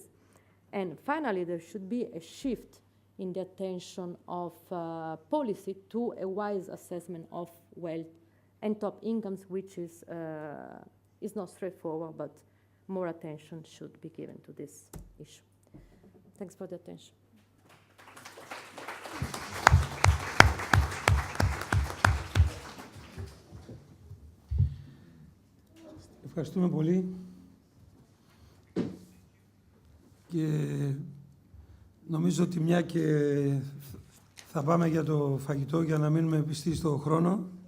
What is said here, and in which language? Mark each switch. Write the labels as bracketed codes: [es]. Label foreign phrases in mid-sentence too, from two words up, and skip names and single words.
[en] And finally, there should be a shift in the attention of policy to a wise assessment of wealth and top incomes, which is not straightforward, but more attention should be given to this issue. Thanks for the attention. [el] Ευχαριστούμε πολύ. Και νομίζω ότι μια και θα πάμε για το φαγητό για να μείνουμε πιστοί στο χρόνο.